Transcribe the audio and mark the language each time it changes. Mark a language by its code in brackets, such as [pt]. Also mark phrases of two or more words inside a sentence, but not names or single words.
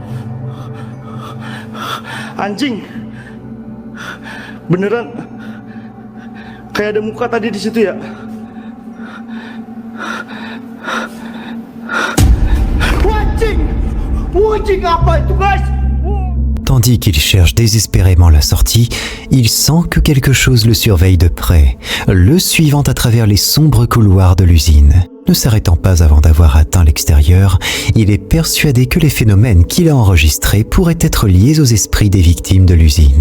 [id] Anjing. Beneran kayak ada muka tadi di situ ya. Anjing. Anjing apa itu guys? [fr] Tandis qu'il cherche désespérément la sortie, il sent que quelque chose le surveille de près, le suivant à travers les sombres couloirs de l'usine. Ne s'arrêtant pas avant d'avoir atteint l'extérieur, il est persuadé que les phénomènes qu'il a enregistrés pourraient être liés aux esprits des victimes de l'usine.